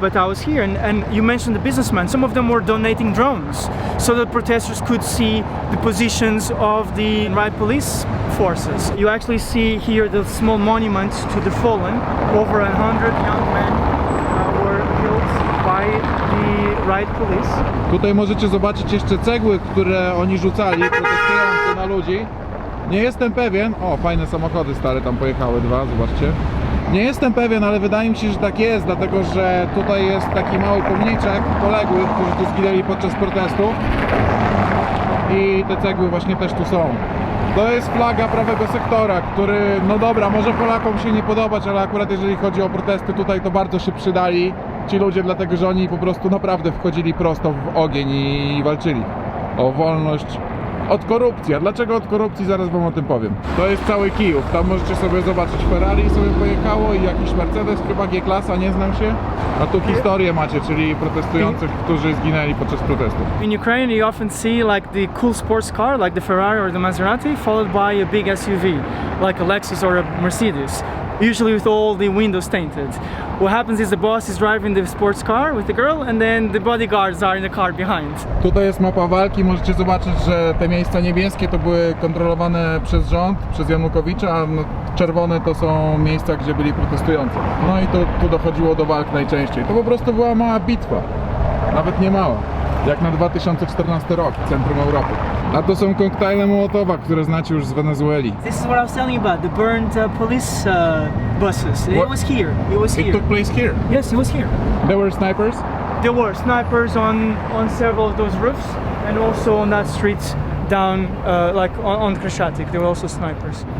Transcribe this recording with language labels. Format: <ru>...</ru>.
<en>but I was here, and you mentioned the businessmen. Some of them were donating drones so that protesters could see the positions of the riot police forces. You actually see here the small monument to the fallen. Over 100 young men were killed by the riot police.</en> <pl>Tutaj możecie zobaczyć jeszcze cegły, które oni rzucali, protestujący na ludzi. Nie jestem pewien, o fajne samochody stare tam pojechały dwa, zobaczcie. Nie jestem pewien, ale wydaje mi się, że tak jest, dlatego że tutaj jest taki mały pomniczek poległych, którzy tu zginęli podczas protestów. I te cegły właśnie też tu są. To jest flaga prawego sektora, który, no dobra, może Polakom się nie podobać, ale akurat jeżeli chodzi o protesty tutaj, to bardzo się przydali ci ludzie, dlatego że oni po prostu naprawdę wchodzili prosto w ogień i walczyli o wolność od korupcji. A dlaczego od korupcji? Zaraz wam o tym powiem. To jest cały Kijów. Tam możecie sobie zobaczyć, Ferrari sobie pojechało i jakiś Mercedes, chyba G-klasa, nie znam się. A tu historię macie, czyli protestujących, którzy zginęli podczas protestów.</pl> <en>In Ukraine, you often see like the cool sports car, like the Ferrari or the Maserati, followed by a big SUV, like a Lexus or a Mercedes, usually with all the windows tinted. What happens is the boss is driving the sports car with the girl, and then the bodyguards are in the car behind.</en> <pl>Tutaj jest mapa walki, możecie zobaczyć, że te miejsca niebieskie to były kontrolowane przez rząd, przez Janukowicza, a czerwone to są miejsca, gdzie byli protestujący. No i tu dochodziło do walk najczęściej. To po prostu była mała bitwa, nawet nie mała, jak na 2014 rok w centrum Europy. A to są koktajle Mołotowa, które znacie już z Wenezueli.</pl> <en>This is what I was telling you about, the burned police buses. It What? was here. It was It here. took place here. Yes, it was here. There were snipers. There were snipers on several of those roofs, and also on that street down, like on Krещатик, there were also snipers.</en>